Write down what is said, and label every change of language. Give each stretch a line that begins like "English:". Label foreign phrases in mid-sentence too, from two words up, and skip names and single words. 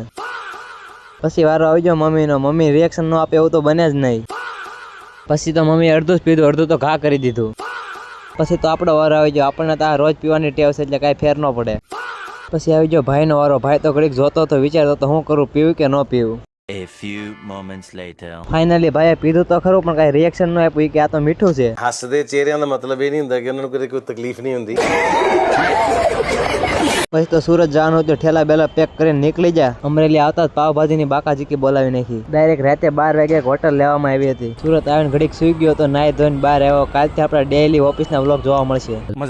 Gujarati: પછી વારો આવી ગયો મમ્મીનો. મમ્મી રિએક્શન ન આપે એવું તો બને જ નહીં. પછી તો મમ્મી અડધું જ પીધું, અડધું તો ઘા કરી દીધું. પછી તો આપણો વારો આવી ગયો. આપણને તો આ રોજ પીવાની ટેવ છે એટલે કાંઈ ફેર ન પડે. પછી આવી ગયો ભાઈનો વારો. ભાઈ તો ઘડીક જોતો તો વિચારતો તો હું કરું, પીવું કે ન પીવું.
English: A few moments later.
Gujarati: ફાઇનલી ભાઈએ પીધું તો ખરું, પણ કાંઈ રિએક્શન ન આપ્યું કે આ તો મીઠું છે.
Punjabi: ਹੱਸਦੇ ਚਿਹਰਿਆਂ ਦਾ ਮਤਲਬ ਇਹ ਨਹੀਂ ਹੁੰਦਾ ਕਿ ਉਹਨਾਂ ਨੂੰ ਕੋਈ ਤਕਲੀਫ਼ ਨਹੀਂ ਹੁੰਦੀ.
Gujarati: પછી તો સુરત જવાનું હતું. ઠેલા બેલા પેક કરીને નીકળી જા. અમરેલી આવતા જ પાવભાજીની બાકાજી કી બોલાવી નાખી. ડાયરેક્ટ રાતે 12 વાગે હોટલ લેવામાં આવી હતી. સુરત આવીને ઘડીક સુઈ ગયો તો નાઈ ધોઈને બહાર આવ્યો. કાલથી આપણા ડેઈલી ઓફિસના વ્લોગ જોવા મળશે. મજા આયા.